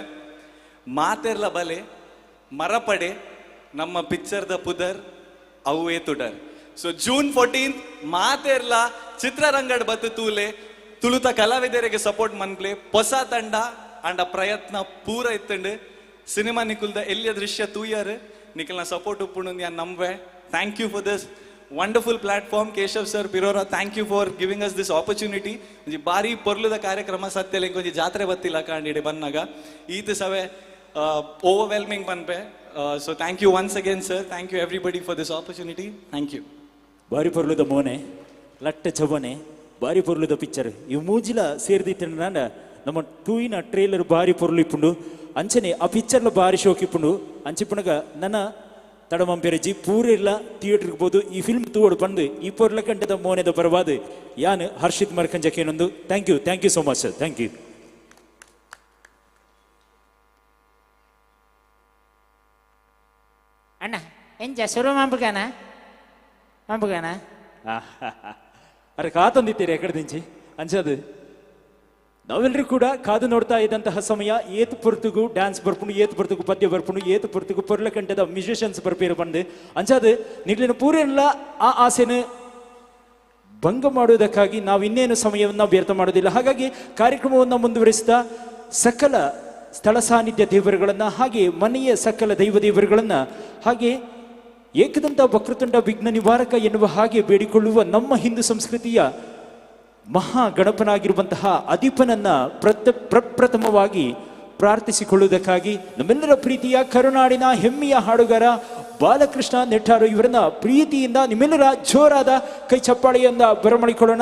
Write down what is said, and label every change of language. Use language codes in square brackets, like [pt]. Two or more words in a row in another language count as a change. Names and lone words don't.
[tcy] ಮಾತೆರ್ಲ ಬಲೆ ಮರಪಡೆ ನಮ್ಮ ಪಿಕ್ಚರ್ದ ಪುದರ್ ಅವೇ ತುಡರ್. ಸೊ ಜೂನ್ 14 ಮಾತೆರ್ಲ ಚಿತ್ರರಂಗಡ್ ಬತ್ತು ತೂಲೆ ತುಳುತ ಕಲಾವಿದರಿಗೆ ಸಪೋರ್ಟ್ ಮನ್ಪ್ಲೆ ಹೊಸ ತಂಡ ಅಂಡ ಪ್ರಯತ್ನ ಪೂರ ಇತ್ತಂಡು ಸಿನಿಮಾ ನಿಕುಲ್ದ ಎಲ್ಲಿಯ ದೃಶ್ಯ ತೂಯರ್ ನಿಖಲ್ನ ಸಪೋರ್ಟ್ ಉಪ್ಪುಂಡು ಯಾನ್ ನಂಬೆ. [en] Thank you for this wonderful platform. ಕೇಶವ್ ಸರ್, ಪಿರೋರಾ, Thank you for giving us this opportunity. [tcy] ಒಂಜಿ ಬಾರಿ ಪೊರ್ಲುದ ಕಾರ್ಯಕ್ರಮ ಸತ್ಯಲೆ ಒಂಜಿ ಜಾತ್ರೆ ಬತ್ತಿಲ್ಲ ಕಾಂಡಿಡೆ ಬನ್ನಾಗ ಈತ ಸವೆ ಓವರ್ವೆಲ್ಮಿಂಗ್ ಬನ್ಪೆ. [en] So thank you once again sir. Thank you everybody for this opportunity. Thank you. [tcy] ಬಾರಿ ಪೊರ್ಲುದ ಮೋನೆ ಲಟ್ಟ ಚವನೆ ಬಾರಿ ಪೊರ್ಲುದ ಪಿಕ್ಚರ್ ಇವು ಮೂಜಿಲ ಸೇರಿದಿತ್ತ ನಮ್ಮ ಟೂಯಿನ ಟ್ರೇಲರ್ ಬಾರಿ ಪೊರ್ಲು ಇಪ್ಪುಂಡು ಅಂಚನೆ ಆ ಪಿಕ್ಚರ್ಲ ಬಾರಿ ಶೋಕ್ ಇಪ್ಪುಂಡು ಅಂಚಿಪ್ಪುನಗ ನನ್ನ ತಡಮಂಪೆರಜಿ ಪೂರೆಲ್ಲ ಥಿಯೇಟರ್ಗೆ ಬೋದು ಈ ಫಿಲ್ಮ್ ತೂವಡು ಬಂದು ಈ ಪೊರ್ಲ ಕಂಟದ ಮೋನೆದ ಪರವಾದ ಯಾನ್ ಹರ್ಷಿತ್ ಮರ್ಕಂಜಕೇನೊಂದು [en] thank you so much sir. Thank you. [kn] ಅಣ್ಣ ಎಂಜ ಶುರು ಮಾಡ್ಬೇಕಣ್ಣ [tcy] ಅರೆ ಕಾತೊಂದಿತ್ತೀರಿ ಎಕಡೆ ದಿಂಚಿ ಅಂಚದು [kn] ನಾವೆಲ್ಲರೂ ಕೂಡ ಕಾದು ನೋಡ್ತಾ ಇದ್ದಂತಹ ಸಮಯ [tcy] ಏತ್ ಪೊರ್ತುಗು ಡ್ಯಾನ್ಸ್ ಬರ್ಪುಂಡು, ಏತ್ ಪೊರ್ತುಗು ಪದ್ಯ ಬರ್ಪುಂಡು, ಏತ್ ಪೊರ್ತುಗು ಪೊರ್ಲ ಕಂಟದ ಮ್ಯೂಸಿಷಿಯನ್ಸ್ ಬರ್ಪೇರು ಬಂದು ಅಂಚಾದು ನಿಗ್ಲಿನ ಪೂರೆಲ್ಲ ಆ ಆಸೆನ ಭಂಗ [kn] ಮಾಡುವುದಕ್ಕಾಗಿ ನಾವು ಇನ್ನೇನು ಸಮಯವನ್ನು ವ್ಯರ್ಥ ಮಾಡೋದಿಲ್ಲ. ಹಾಗಾಗಿ ಕಾರ್ಯಕ್ರಮವನ್ನು ಮುಂದುವರಿಸ್ತಾ ಸಕಲ ಸ್ಥಳ ಸಾನ್ನಿಧ್ಯ ದೇವರುಗಳನ್ನು ಹಾಗೆ ಮನೆಯ ಸಕಲ ದೈವ ದೇವರುಗಳನ್ನು ಹಾಗೆ ಏಕದಂತ ವಕ್ರತುಂಡ ವಿಘ್ನ ನಿವಾರಕ ಎನ್ನುವ ಹಾಗೆ ಬೇಡಿಕೊಳ್ಳುವ ನಮ್ಮ ಹಿಂದೂ ಸಂಸ್ಕೃತಿಯ ಮಹಾ ಗಣಪನಾಗಿರುವಂತಹ ಅಧಿಪನನ್ನ ಪ್ರಪ್ರಥಮವಾಗಿ ಪ್ರಾರ್ಥಿಸಿಕೊಳ್ಳುವುದಕ್ಕಾಗಿ ನಮ್ಮೆಲ್ಲರ ಪ್ರೀತಿಯ ಕರುನಾಡಿನ ಹೆಮ್ಮೆಯ ಹಾಡುಗಾರ ಬಾಲಕೃಷ್ಣ ನೆಟ್ಟಾರು ಇವರನ್ನ ಪ್ರೀತಿಯಿಂದ ನಿಮ್ಮೆಲ್ಲರ ಜೋರಾದ ಕೈ ಚಪ್ಪಾಳೆಯಿಂದ ಬರಮಾಡಿಕೊಳ್ಳೋಣ.